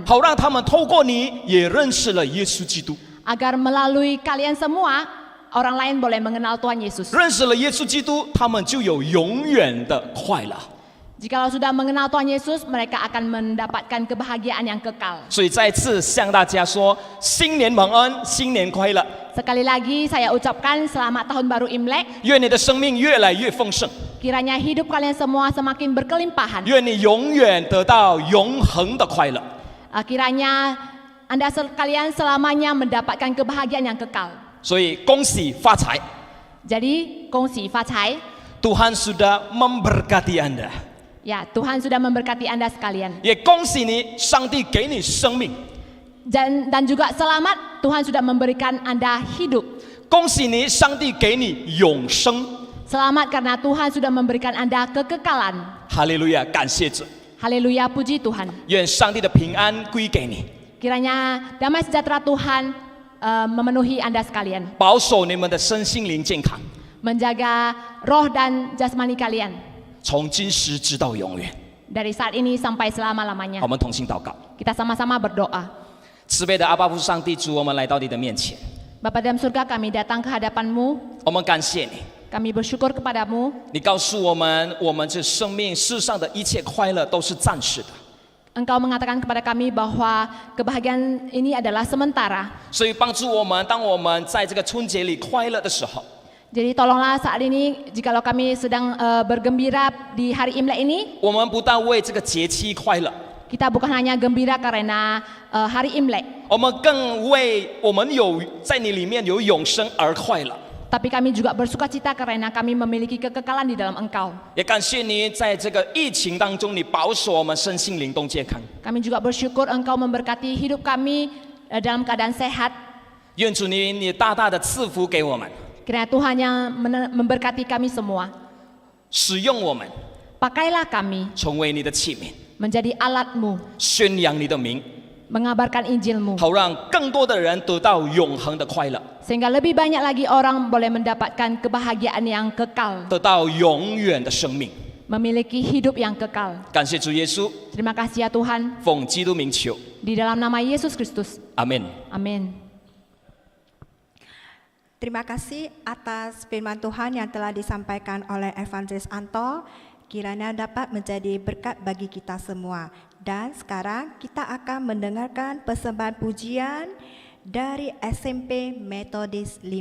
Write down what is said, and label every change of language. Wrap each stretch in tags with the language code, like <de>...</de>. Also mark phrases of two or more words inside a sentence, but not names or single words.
<zh>好让他们透过你也认识了耶稣基督，</zh> <id>Agar melalui kalian semua, orang lain boleh mengenal Tuhan Yesus.</id> <zh>认识了耶稣基督，他们就有永远的快乐。</zh> <id>Jikalau sudah mengenal Tuhan Yesus, mereka akan mendapatkan kebahagiaan yang kekal.</id> <zh>所以再次向大家说，新年蒙恩，新年快乐！</zh> <id>Sekali lagi saya ucapkan selamat tahun baru Imlek.</id> <zh>愿你的生命越来越丰盛，</zh> <id>Kiranya hidup kalian semua semakin berkelimpahan.</id> <zh>愿你永远得到永恒的快乐。</zh> <id>Kiranya Anda sekalian selamanya mendapatkan kebahagiaan yang kekal.</id> <zh>所以恭喜发财，</zh> <id>Jadi,</id> <zh>恭喜发财.</zh> <id>Tuhan sudah memberkati Anda， Ya, Tuhan sudah memberkati Anda sekalian.</id> <zh>也恭喜你，上帝给你生命，</zh> <id>Dan juga selamat, Tuhan sudah memberikan Anda hidup.</id> <zh>恭喜你，上帝给你永生。</zh> <id>Selamat karena Tuhan sudah memberikan Anda kekekalan.</id> <zh>哈利路亚，感谢主，</zh> <id>Haleluya, puji Tuhan.</id> <zh>愿上帝的平安归给你，</zh> <id>Kiranya damai sejahtera Tuhan memenuhi Anda sekalian.</id> <zh>保守你们的身心灵健康，</zh> <id>Menjaga roh dan jasmani kalian</id> <zh>从今时直到永远。</zh> <id>dari saat ini sampai selama-lamanya.</id> <zh>我们同心祷告，</zh> <id>Kita sama-sama berdoa.</id> <zh>慈悲的阿爸父上帝主，我们来到你的面前，</zh> <id>Bapa dalam surga, kami datang ke hadapan-Mu.</id> <zh>我们感谢你，</zh> <id>Kami bersyukur kepadamu.</id> <zh>你告诉我们，我们这生命世上的一切快乐都是暂时的，</zh> <id>Engkau mengatakan kepada kami bahwa kebahagiaan ini adalah sementara.</id> <zh>所以帮助我们，当我们在这个春节里快乐的时候，</zh> <id>Jadi tolonglah saat ini, jikalau kami sedang bergembira di hari Imlek ini,</id> <zh>我们不但为这个节期快乐，</zh> <id>kita bukan hanya gembira karena hari Imlek,</id> <zh>我们更为我们有在你里面有永生而快乐。</zh> <id>tapi kami juga bersukacita karena kami memiliki kekekalan di dalam Engkau.</id> <zh>也感谢你在这个疫情当中，你保守我们身心灵都健康。</zh> <id>Kami juga bersyukur Engkau memberkati hidup kami dalam keadaan sehat.</id> <zh>愿主你大大的赐福给我们，</zh> <id>Kiranya Tuhan yang memberkati kami semua.</id> <zh>使用我们，</zh> <id>Pakailah kami</id> <zh>成为你的器皿，</zh> <id>menjadi alat-Mu,</id> <zh>宣扬你的名，</zh> <id>mengabarkan Injil-Mu,</id> <zh>好让更多的人得到永恒的快乐，</zh> <id>sehingga lebih banyak lagi orang boleh mendapatkan kebahagiaan yang kekal,</id> <zh>得到永远的生命。</zh> <id>memiliki hidup yang kekal.</id> <zh>感谢主耶稣，</zh> <id>Terima kasih ya Tuhan,</id> <zh>奉基督名求，</zh> <id>di dalam nama Yesus Kristus.</id> <zh>阿门。</zh> <id>Amin. Terima kasih atas firman Tuhan yang telah disampaikan oleh Evangelis Anto. Kiranya dapat menjadi berkat bagi kita semua. Dan sekarang kita akan mendengarkan persembahan pujian dari SMP Metodis 5.</id>